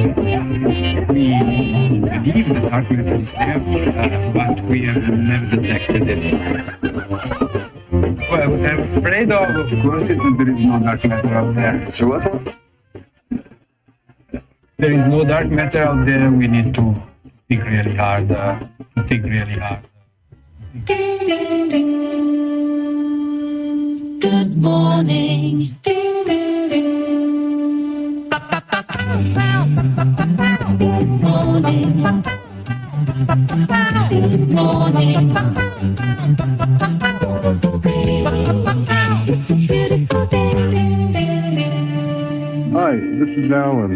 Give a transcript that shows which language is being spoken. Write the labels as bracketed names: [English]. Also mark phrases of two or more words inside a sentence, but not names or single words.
[English] We believe that dark matter is there, but we have never detected it. Well, what I'm afraid of course, is that there is no dark matter out there. So what? There is no dark matter out there. We need to think really hard. Think really hard. Ding, ding, ding. Good morning. Ding, ding, ding. Ba, ba, ba, pow, pow. Good morning. Good morning. It's a beautiful day. Ding, ding, ding. Hi, this is Alan.